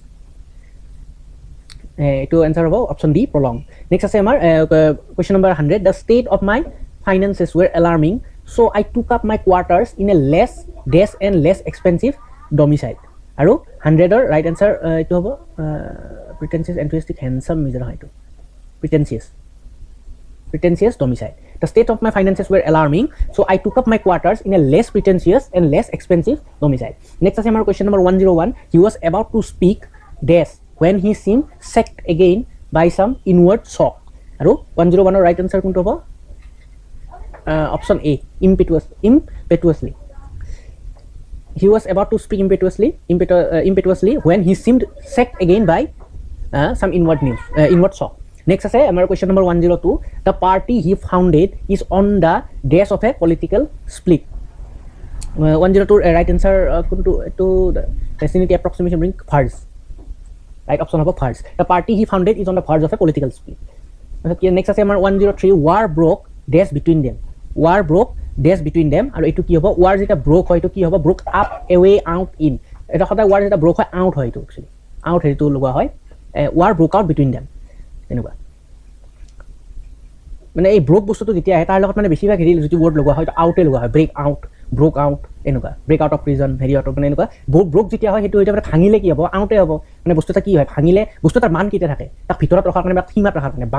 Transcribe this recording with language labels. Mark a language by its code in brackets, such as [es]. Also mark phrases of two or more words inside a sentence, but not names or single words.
[as] এইটো এনচাৰ হ'ব [en] option D prolong. নেক্সট [as] আছে আমাৰ [en] question number 100, the state of my finances were alarming, so I took up my quarters in a less dens and less expensive domicile. [as] আৰু 100ৰ [en] right answer [as] এইটো হ'ব [en] pretentious enthusiastic handsome measure [as] হয়, এইটো [en] pretentious domicile. The state of my finances were alarming, so I took up my quarters in a less pretentious and less expensive domicile. Next is our question number 101. He was about to speak dash when he seemed sacked again by some inward shock. Aru 101 right answer [as] কোনটো হ'ব [en] option A, impetuously. He was about to speak impetuously when he seemed sacked again by some inward shock. Next [as] আছে আমাৰ [en] question number 102, the party he founded is on the dash of a political split. 102 right answer [as] কোনটো, এইটো [en] vicinity approximation ring verge, right option হ'ব verge. The party he founded is on the verge of a political split. [as] Next আছে আমাৰ 103, [en] war broke dash between them. War broke dash between them, [as] আৰু এইটো কি হ'ব, [en] war যেটা broke হয়, [as] এইটো কি হ'ব [en] broke up, away, out, in. [as] এটা সদায় war যেটা broke হয় out হয়, এইটো [en] actually out [as] হেৰিটো লগোৱা হয়, [en] war broke out between them এনেকুৱা। [as] মানে এই ব্ৰোক বস্তুটো যেতিয়া আহে তাৰ লগত মানে বেছিভাগ হেৰি যিটো ৱৰ্ড লগোৱা হয় আউটে লগোৱা হয়, [en] break out, broke out, [as] এনেকুৱা [en] break out of prison, [as] হেৰি আউট মানে এনেকুৱা। ব্ৰোক যেতিয়া হয় সেইটো এতিয়া মানে ভাঙিলে কি হ'ব, আউটে হ'ব। মানে বস্তু এটা কি হয়, ভাঙিলে বস্তু এটাৰ মান কেতিয়া থাকে, তাক ভিতৰত ৰখাৰ কাৰণে বা সীমাত ৰখাৰ কাৰণে।